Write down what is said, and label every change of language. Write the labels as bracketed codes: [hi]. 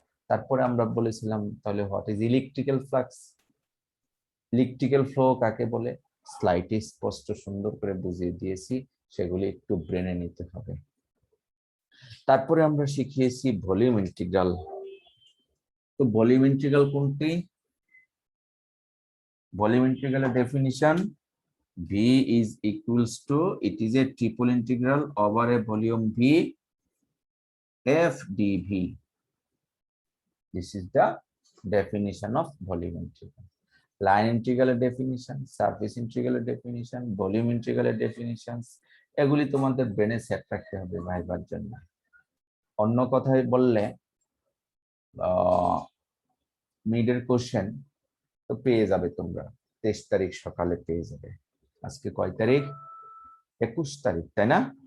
[bn] তারপরে আমরা বলেছিলাম তাহলে [en] what is electrical flux, [bn] electrical flow কাকে বলে স্লাইডে স্পষ্ট সুন্দর করে বুঝিয়ে দিয়েছি, সেগুলি একটু ব্রেনে নিতে হবে। তারপরে আমরা শিখিয়েছি ভলিউম ইন্টিগ্রাল। তো ভলিউম ইন্টিগ্রাল কোনটি? ভলিউম ইন্টিগ্রালের definition [en] V is equals to, it is a triple integral over a volume V f dV. This is the definition of volume integral. Line integral definition, surface integral definition, volume integral definitions, [bn] এগুলি তোমাদের ব্রেনে set রাখতে হবে ভাইবার জন্য। অন্য কথায় বললে মিডের কোশ্চেন তো পেয়ে যাবে তোমরা, 23 তারিখ সকালে পেয়ে যাবে। আজকে কয় তারিখ? 21 তারিখ, তাই না?